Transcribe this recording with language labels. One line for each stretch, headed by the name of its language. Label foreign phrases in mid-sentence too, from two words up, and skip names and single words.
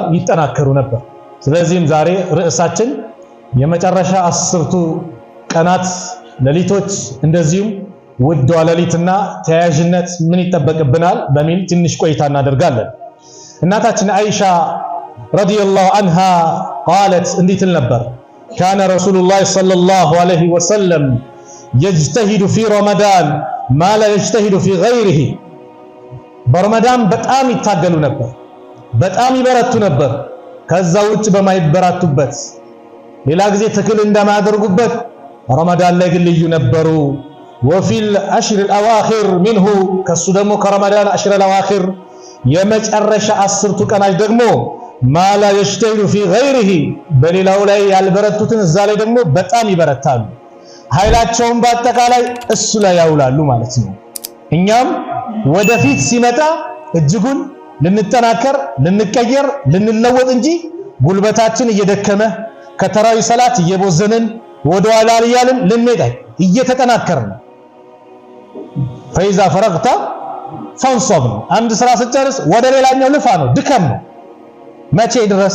Amharic: ይጠናከሩ ነበር። ስለዚህም ዛሬ ርዕሳችን የመጨረሻ 10ቱ ቀናት ሌሊቶች እንደዚሁም ውዷ ሌሊትና ተያያዥነት ምን ይጠበቅብናል በሚል ትንሽ ቆይታ እናደርጋለን። እናታችን አይሻ
Arabic: رضي الله عنها
Amharic: قالت እንዲህ ትል ነበር
Arabic: كان رسول الله صلى الله عليه وسلم يجتهد في رمضان ما لا يجتهد في غيره
Amharic: برمضان በጣም ይታገሉ ነበር፣ በጣም ይበረቱ ነበር። ከዛ ውጭ በማይበራቱበት ሌላ ጊዜ ትክል እንደማያደርጉበት ረመዳን ላይ ግን ልዩ ነበሩ።
Arabic: وفي العشر الاواخر منه
Amharic: ከሱ ደግሞ ከረመዳን
Arabic: عشر الاواخر
Amharic: የመጨረሻ 10ቱ ቀናት ደግሞ
Arabic: ما لا يجتهد في
Amharic: غيره በሌላው ላይ ያልበረቱትን እዛ ላይ ደግሞ በጣም ይበረታሉ። ኃይላቸውን በአጠቃላይ እሱ ላይ ያውላሉ ማለት ነው። እኛም ወደፊት ሲመጣ እጅጉን ልንጠናከር፣ ልንቀየር፣ ልንለወጥ እንጂ ጉልበታችን እየደከመ ከተራዊ ሰላት እየቦዘንን ወደኋላ እያልን ልንሄድ እየተጠናከርን
Arabic: فإذا فرغت فانصب
Amharic: ነው። አንድ ስራ ስትጨርስ ወደ ሌላኛው ልፋ ነው፣ ድከም ነው። መቼ ድረስ?